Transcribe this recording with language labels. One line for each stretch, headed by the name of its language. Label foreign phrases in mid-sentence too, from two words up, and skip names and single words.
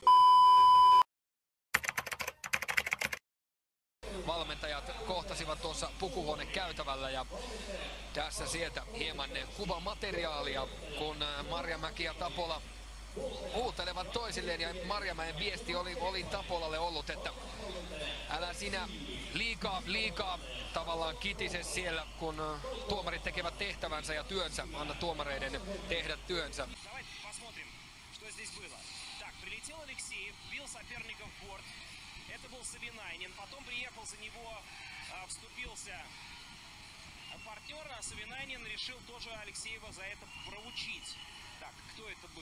Finnish: Valmentajat kohtasivat tuossa pukuhuonekäytävällä ja tässä sieltä hieman kuvamateriaalia, kun Marjamäki ja Tapola huutelevat toisilleen ja Marjamäen viesti oli Tapolalle ollut, että älä sinä liikaa tavallaan kitise siellä, kun tuomarit tekevät tehtävänsä ja työnsä, anna tuomareiden tehdä työnsä.
Russian: Это был Савинайнин, потом приехал за него, вступился партнер, а Савинайнин решил тоже Алексеева за это проучить. Так, кто это был?